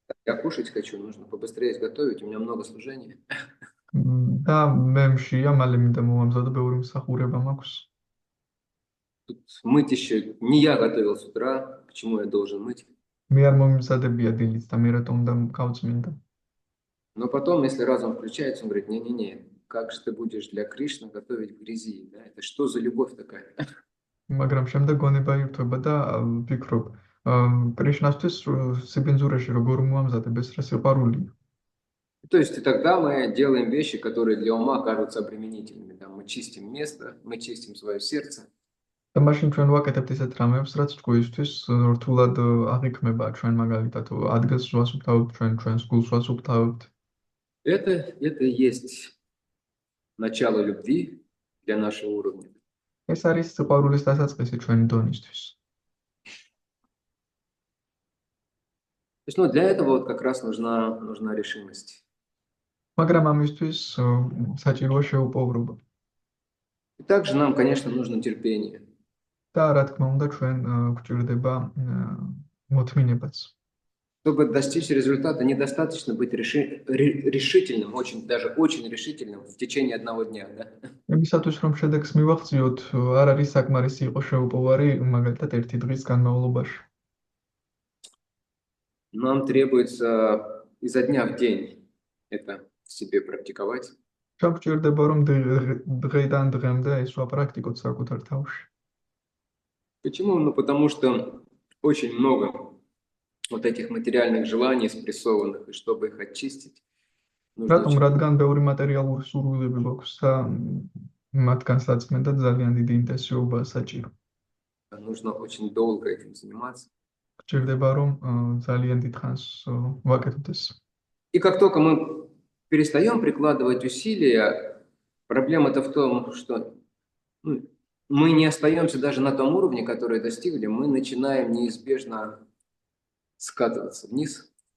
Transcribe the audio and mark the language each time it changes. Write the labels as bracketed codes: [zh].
[ru] Я кушать хочу, нужно побыстрее изготовить, у меня много служения. [ka] და მე მშია, მალე მინდა მოვამზადო, ბევრი მსახურება მაქვს. [ru] Тут мыть еще не я готовил с утра, почему я должен мыть? [ka] მე არ მომიმზადებია დილით და მე რატომ უნდა გავწმინდა. [ru] Но потом, если разум включается, он говорит, не, как же ты будешь для Кришны готовить в грязи, да? Это что за любовь такая? [ka] მაგრამ შემდეგ გონება ირთვება და ვფიქრობ, კრიშნასთვის სიბინძურეში როგორ მომამზადებ, ეს რა სიყვარულია. [ru] То есть и тогда мы делаем вещи, которые для ума кажутся обременительными. Да? Мы чистим место, мы чистим свое сердце. [ka] და მაშინ ჩვენ ვაკეთებთ ისეთ რამებს, რაც თქვენთვის რთულად აღიქმება, ჩვენ მაგალითად ადგილს ვასუფთავებთ, ჩვენს გულს ვასუფთავებთ. [ru] Это и есть начало любви для нашего уровня. [ka] ეს არის სიყვარულის დასაწყისი ჩვენი დონისთვის. [ru] То есть, для этого вот как раз нужна решимость. [ka] მაგრამ ამისთვის საჭიროა შეუპოვრობა. [ru] И также нам, конечно, нужно терпение. [ka] და რა თქმა უნდა, ჩვენ გვჭირდება მოთმინებაც. [ru] Чтобы достичь результата, недостаточно быть решительным, даже очень решительным в течение одного дня, да? [ka] იმისათვის, რომ შედეგს მივაღწიოთ, არ არის საკმარისი იყო შეუპოვარი, მაგალითად, ერთი დღის განმავლობაში. [ru] Нам требуется изо дня в день это в себе практиковать. [ka] ჩვენ გვჭირდება რომ დღიდან დღემდე ეს ვაპრაქტიკოთ საკუთარ თავში. [ru] Почему? Ну, потому что очень много вот этих материальных желаний спрессованных, и чтобы их очистить, нужно [ka] რატომ? [ru] очень, [ka] რადგან ბევრი მატერიალური სურვილები გვაქვს და მათგან საწმენდად ძალიან დიდი ინტენსივობა საჭირო. [ru] нужно очень долго этим заниматься. [ka] გვჭირდება რომ ძალიან დიდ ხანს ვაკეთოთ ეს. [ru] И как только мы перестаем прикладывать усилия, проблема-то в том, что мы не остаемся даже на том уровне, который достигли, мы начинаем неизбежно скатываться вниз.